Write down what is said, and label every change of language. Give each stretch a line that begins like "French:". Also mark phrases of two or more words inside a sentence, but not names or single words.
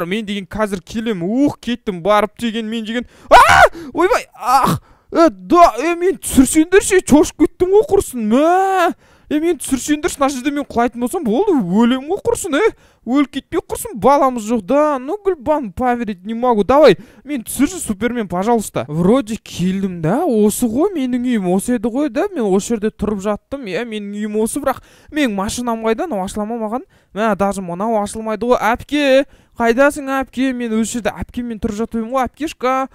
Kazakh: Мен деген қазір келем. Кеттім, барып деген, мен деген. Ойбай, мен түсірсендерші, чошып кеттім ғой құрсын. Мен түсірсендерші, мына жерде мен құлайтын болсам болды, өлем ғой құрсын, өліп кетпей құрсын, баламыз жоқ да.
Russian: Ну, гүлбан, поверить не могу. Давай,
Kazakh: мен түсірші, Супермен, пожалуйста. Вроде келдім да, осы ғой, менің үйім осы еді ғой да. Мен осы жерде тұрып жаттым, менің үйім осы, бірақ мен машинам қайдан, ашылама маған. Даже мынау ашылмайды ғой. Әпке, қайдасың әпке? Мен осы жерде әпкеммен тұрып жатып ғой, әпкешка.